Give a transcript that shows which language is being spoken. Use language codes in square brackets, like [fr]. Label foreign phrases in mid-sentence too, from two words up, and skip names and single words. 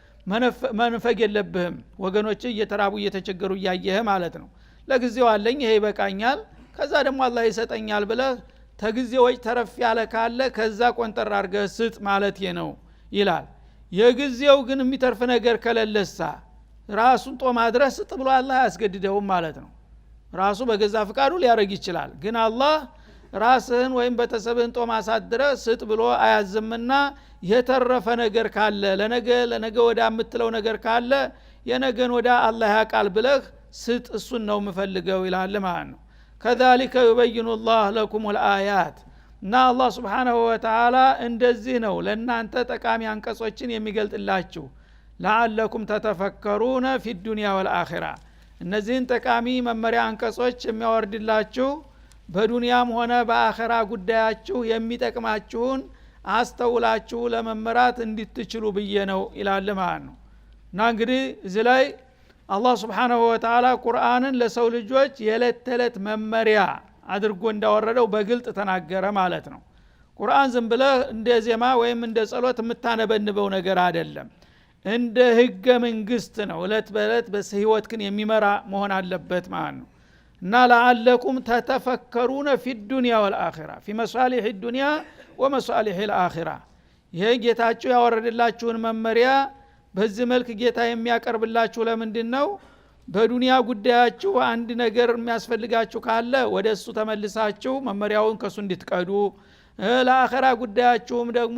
[am] መንፈግ የለብህም። ወገኖች እየተራቡ እየተቸገሩ እያየህ ማለት ነው። ለጊዜው አለኝ ይሄ ይበቃኛል ከዛ ደግሞ አላህ ይሰጠኛል ብለህ ተግዚዎች ተረፍ ያለ ካለ ከዛ ቆንጠር አድርገህ ስጥ ማለት ነው ይላል። የጊዜው ግን የሚተርፍ ነገር ከለለሳ ራሱን ጦም አድረስ ስጥ ብሎ አላህ ያስገድደውም ማለት ነው። ራሱ በገዛ ፍቃዱ ሊያረግ ይችላል። ግን አላህ ራስህን ወይም ቤተሰብህን ጦም አሳድረ ስጥ ብሎ አያዝምና የተረፈ ነገር ካለ ለነገ ወዳ የምትለው ነገር ካለ የነገን ወዳ አላህ ያቃል ብለህ ስጥ እሱን ነው የምፈልገው ይላል ማለት ነው። كذلك [ar] يبين الله لكم الآيات [am] እና አላህ [ar] سبحانه وتعالى [am] እንደዚህ ነው ለእናንተ ጠቃሚ አንቀጾችን የሚገልጥላችሁ [ar] لعلكم تتفكرون في الدنيا والآخرة። [am] እነዚህን ጠቃሚ መመሪያ አንቀጾች የሚያወርድላችሁ በዱንያም ሆነ በአኺራ ጉዳያችሁ የሚጠቅማችሁን አስተውላችሁ ለመመራት እንድትችሉ ብዬ ነው ይላል ማለት ነው። እና እንግዲህ እዚህ ላይ አላህ Subhanahu [ar] وتعالى [am] ቁርአንን ለሰው ልጆች የዕለት ተዕለት መመሪያ አድርጎ እንዳወረደው በግልጥ ተናገረ ማለት ነው። ቁርአን ዝም ብለህ እንደ ዜማ ወይም እንደ ጸሎት የምታነበንበው ነገር አይደለም። እንደ ህገ መንግስት ነው። እለት በእለት በህይወት ግን የሚመራ መሆን አለበት ማለት ነው። እና [ar] لعلكم تتفكرون في الدنيا والآخرة في مصالح الدنيا ومصالح الآخرة። [am] ይሄ ጌታችሁ ያወረደላችሁን መመሪያ በዚህ መልክ ጌታ የሚያቀርብላችሁ ለምንድነው? በዱንያ ጉዳያችሁ አንድ ነገር የሚያስፈልጋችሁ ካለ ወደሱ ተመልሳችሁ መመሪያውን ከሱ እንድትቀዱ፣ ለአኺራ ጉዳያችሁም ደግሞ